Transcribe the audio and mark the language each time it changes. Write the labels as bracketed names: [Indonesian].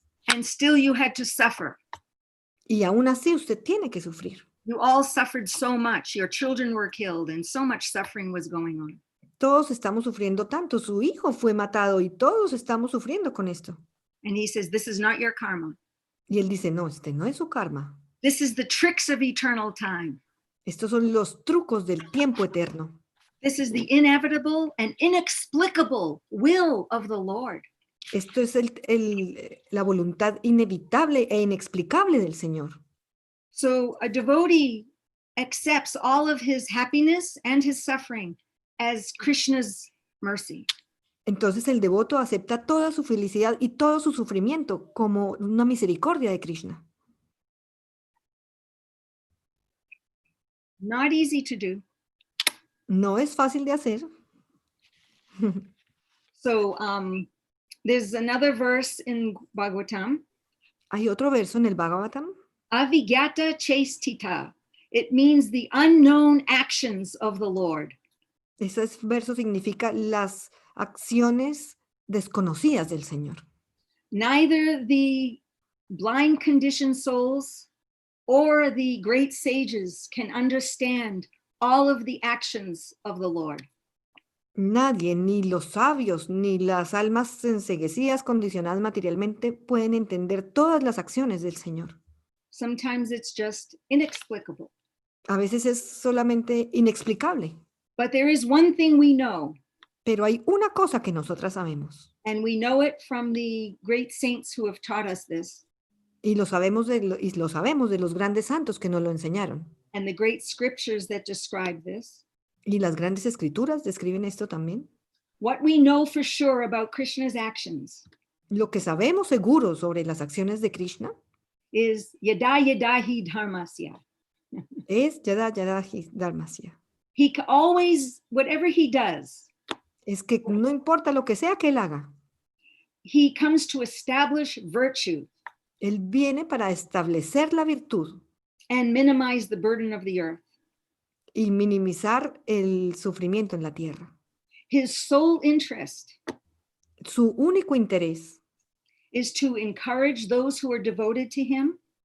[English] And still you had to suffer. [Spanish] Y aún así usted tiene que sufrir. [English] You all suffered so much. Your children were killed and so much suffering was going on. [Spanish] Todos estamos sufriendo tanto. Su hijo fue matado y todos estamos sufriendo con esto. [English] And he says, this is not your karma. [Spanish] Y él dice, no, este no es su karma. [English] This is the tricks of eternal time. [Spanish] Estos son los trucos del tiempo eterno. [English] This is the inevitable and inexplicable will of the Lord. [Spanish] Esto es la voluntad inevitable e inexplicable del Señor. [English] So a devotee accepts all of his happiness and his suffering as Krishna's mercy. [Spanish] Entonces el devoto acepta toda su felicidad y todo su sufrimiento como una misericordia de Krishna. [English] Not easy to do. [Spanish] No es fácil de hacer. [English] So there's another verse in Bhagavatam. [Spanish] Hay otro verso en el Bhagavatam. [Sanskrit] Avigyata chestita. [English] It means the unknown actions of the Lord. [Spanish] Ese verso significa las acciones desconocidas del Señor. [English] Neither the blind conditioned souls or the great sages can understand all of the actions of the Lord. [Spanish] Nadie, ni los sabios, ni las almas enceguecidas, condicionadas materialmente, pueden entender todas las acciones del Señor. [English] Sometimes it's just inexplicable. [Spanish] A veces es solamente inexplicable. [English] But there is one thing we know. [Spanish] Pero hay una cosa que nosotras sabemos. [English] And we know it from the great saints who have taught us this. [Spanish] Y lo sabemos de los grandes santos que nos lo enseñaron. [English] And the great scriptures that describe this. [Spanish] Y las grandes escrituras describen esto también. [English] What we know for sure about Krishna's actions [Spanish] Lo que sabemos seguro sobre las acciones de Krishna [Sanskrit] is yada yada hi dharmasya. es yada yada hi dharmasya. [English] He always, whatever he does, [Spanish] Es que no importa lo que sea que él haga, [English] he comes to establish virtue [Spanish] él viene para establecer la virtud [English] and minimize the burden of the earth. [Spanish] y minimizar el sufrimiento en la tierra. [English] His sole interest [Spanish] Su único interés [English] is to encourage those who are devoted to him